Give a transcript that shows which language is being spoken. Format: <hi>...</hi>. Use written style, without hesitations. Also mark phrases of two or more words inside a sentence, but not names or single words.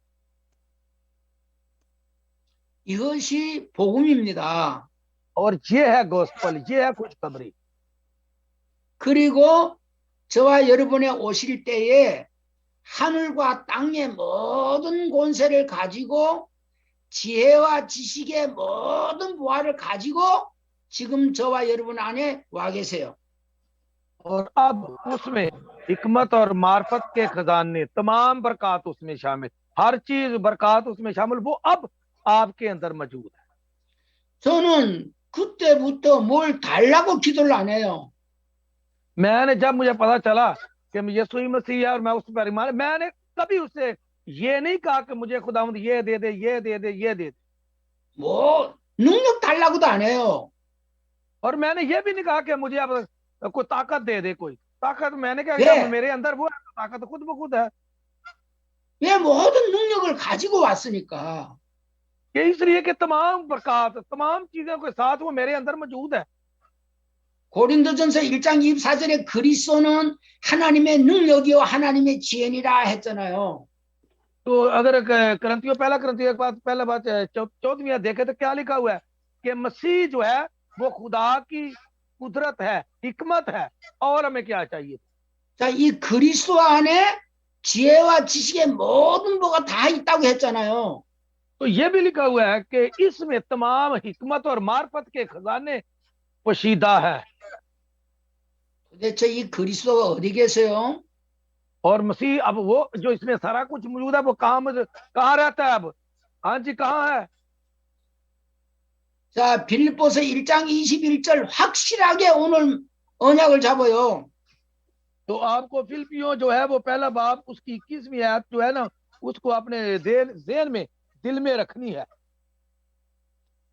<ko>이것이 복음입니다.</ko> <ur>اور یہ ہے گاسپل، یہ ہے خوشخبری.</ur> <ko>그리고 저와 여러분의 오실 때에 하늘과 땅의 모든 권세를 가지고 지혜와 지식의 모든 보화를 가지고 지금 저와 여러분 안에 와 계세요.</ko> <ur>اور اب اس میں حکمت اور معرفت کے خزانے، تمام برکت اس میں شامل، ہر چیز برکت اس میں شامل، وہ اب آپ کے اندر موجود ہے.</ur> <ko>저는 그때부터 뭘 달라고 기도를 안 해요.</ko> <ur>میں نے جب مجھے پتا چلا کہ یسوع مسیح ہے اور میں اس پر ایمان، میں نے کبھی اس سے یہ نہیں کہا کہ مجھے خداوند یہ دے دے، یہ دے دے، یہ دے دے.</ur> <ko>뭐 능력 달라고도 안 해요.</ko> <ur>اور میں نے یہ بھی نہیں کہا کہ مجھے اب کوئی طاقت دے دے. کوئی طاقت میں نے کیا</ur> <ko>왜?</ko> <ur>میرے اندر وہ ہے، طاقت خود بخود ہے.</ur> <ko>왜 모든 능력을 가지고 왔으니까.</ko> <ur>یہ اس لیے کہ تمام برکت، تمام چیزوں کے ساتھ وہ میرے اندر موجود ہے.</ur> <ko>고린도전서 1장 24절에 그리스도는 하나님의 능력이요 하나님의 지혜니라 했잖아요.</ko> <ur>تو اگر کرنتھیوں ایک بات پہلا بات 14ویں دیکھے تو کیا لکھا ہوا ہے کہ مسیح جو ہے وہ خدا کی قدرت ہے، حکمت ہے، اور ہمیں کیا چاہیے.</ur> <ko>자, 이 그리스도 안에 지혜와 지식의 모든 뭐가 다 있다고 했잖아요.</ko> <ur>تو یہ بھی لکھا ہوا ہے کہ اس میں تمام حکمت اور معرفت کے خزانے پوشیدہ ہے.</ur> <ko>도대체 이 그리스도가 어디 계세요?</ko> <ur>اور مسیح اب وہ جو اس میں سارا کچھ موجود ہے وہ کہاں رہتا ہے اب? ہاں جی، کہاں ہے?</ur> <ko>자, 빌립보서 1장 21절 확실하게 오늘 언약을 잡아요.</ko> <ur>تو آپ کو فلپیوں جو ہے وہ پہلا باب اس کی 21ویں آیت جو ہے نا، اس کو اپنے ذہن میں، دل میں رکھنی ہے.</ur>